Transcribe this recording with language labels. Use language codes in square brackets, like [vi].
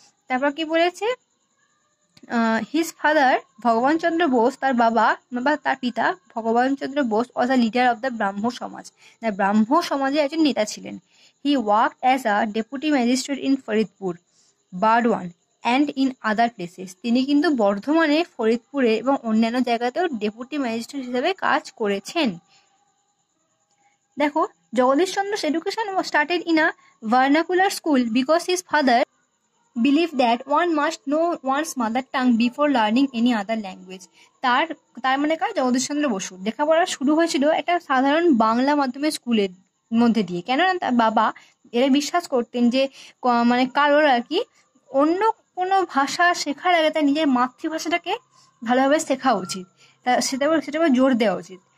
[bn] তারপর কি বলেছে, [en] his father [bn] ভগবান চন্দ্র বোস, তার বাবা বা তার পিতা ভগবান চন্দ্র বোস [en] was a leader of the [bn] ব্রাহ্ম সমাজ। ব্রাহ্ম সমাজের একজন নেতা ছিলেন। [en] He work as a deputy magistrate in Faridpur, Burdwan and in other places. [bn] তিনি কিন্তু বর্ধমানে, ফরিদপুরে এবং অন্যান্য জায়গাতেও ডেপুটি ম্যাজিস্ট্রেট হিসেবে কাজ করেছেন। [en] দেখো, Jagadish Chandra's education was started in a vernacular school because his father believed that one must know one's mother tongue before learning any other language. [bn] তার মানে কার, জগদীশ চন্দ্র বসু লেখাপড়া শুরু হয়েছিল একটা সাধারণ বাংলা মাধ্যমের স্কুলের মধ্যে দিয়ে। কেননা তার বাবা এরা বিশ্বাস করতেন যে মানে কারোর আর কি অন্য কোনো ভাষা শেখার আগে তার নিজের মাতৃভাষাটাকে ভালোভাবে শেখা উচিত, সেটা জোর দেওয়া উচিত।